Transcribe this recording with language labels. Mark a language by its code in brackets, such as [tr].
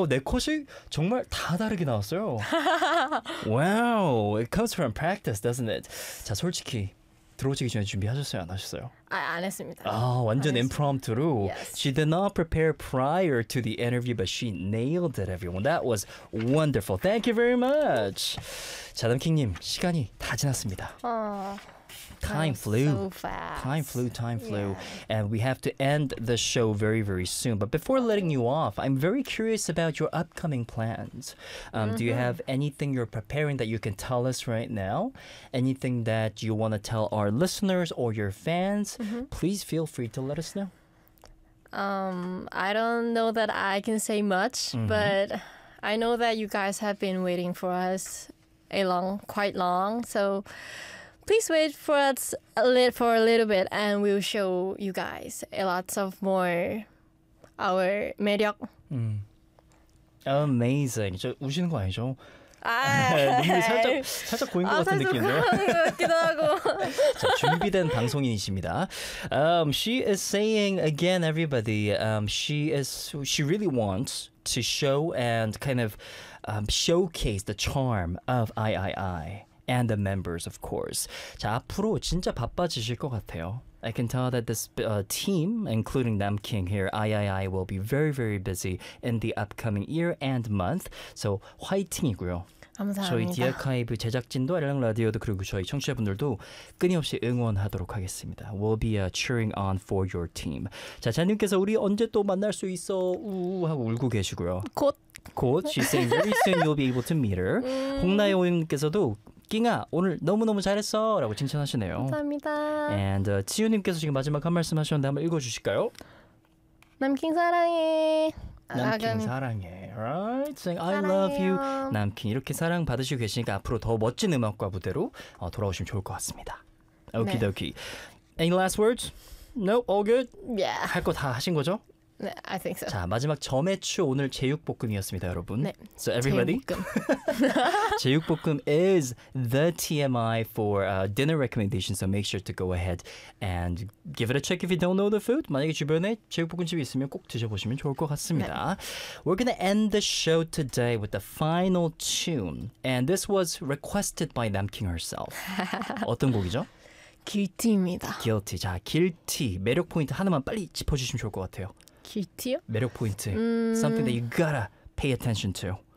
[ko] 오, 네 컷이 정말 다 다르게 나왔어요. [en] Wow, it comes from practice, doesn't it? [ko] 자, 솔직히 들어오시기 전에 준비하셨어요? 안 하셨어요? 아, 안 했습니다. 아, 완전 임프롬프트로. [en] Yes. She did not prepare prior to the interview, but she nailed it, everyone. That was wonderful. Thank you very much. [ko] 자, 남킹님, 시간이 다 지났습니다. [en] Time flew. So fast. Time flew, time flew. Yeah. And we have to end the show very, very soon. But before letting you off, I'm very curious about your upcoming plans. Do you have anything you're preparing that you can tell us right now? Anything that you want to tell our listeners or your fans? Mm-hmm. Please feel free to let us know. I don't know that I can say much, mm-hmm. but I know that you guys have been waiting for us quite long. So please wait for us for a little bit, and we'll show you guys a lot of more our 매력. Amazing. [ko] 저 우시는 거 아니죠? 아, 눈물이 살짝 고인 것 같은 느낌이네요. 아, 살짝 고인 것 같기도 하고. 자, 준비된 방송인이십니다. [en] She is saying again, everybody. She really wants to show and kind of showcase the charm of III. And the members, of course. [ko] 자, 앞으로 진짜 바빠지실 것 같아요. [en] I can tell that this team, including Nam King here, III, will be very, very busy in the upcoming year and month. [ko] So, 화이팅이고요. 감사합니다. 저희 디아카이브 제작진도, 아랑 라디오도, 그리고 저희 청취자분들도 끊임없이 응원하도록 하겠습니다. [en] We'll be cheering on for your team. [ko] 자, 자님께서 우리 언제 또 만날 수 있어? 우우 하고 울고 계시고요. 곧. [en] She's saying very soon you'll be able to meet her. [ko] 홍나영님께서도 깅아, 오늘 너무너무 잘했어! 라고 칭찬하시네요. 감사합니다. And 지우님께서 지금 마지막 한 말씀 하셨는데 한번 읽어주실까요? 남킹 사랑해. 남킹 사랑해. [en] Right? Saying, I love you. [ko] 남킹 이렇게 사랑받으시고 계시니까 앞으로 더 멋진 음악과 무대로 돌아오시면 좋을 것 같습니다. 오키도키. 네. [en] Any last words? Nope, all good? Yeah. [ko] 할 거 다 하신 거죠? [en] 네, I think so. [ko] 자, 마지막 점에추 오늘 제육볶음이었습니다, 여러분. 네. [en] So everybody. [ko] 제육볶음. [en] 제육볶음 is the TMI for dinner recommendation. So make sure to go ahead and give it a check if you don't know the food. [ko] 만약에 주변에 제육볶음집이 있으면 꼭 드셔보시면 좋을 것 같습니다. 네. [en] We're gonna end the show today with the final tune, and this was requested by Nam King herself. [ko] 어떤 곡이죠? Guilty입니다. Guilty. 자, Guilty 매력 포인트 하나만 빨리 짚어주시면 좋을 것 같아요. Guilty요? 매력 포인트. [en] Something that you gotta pay attention to.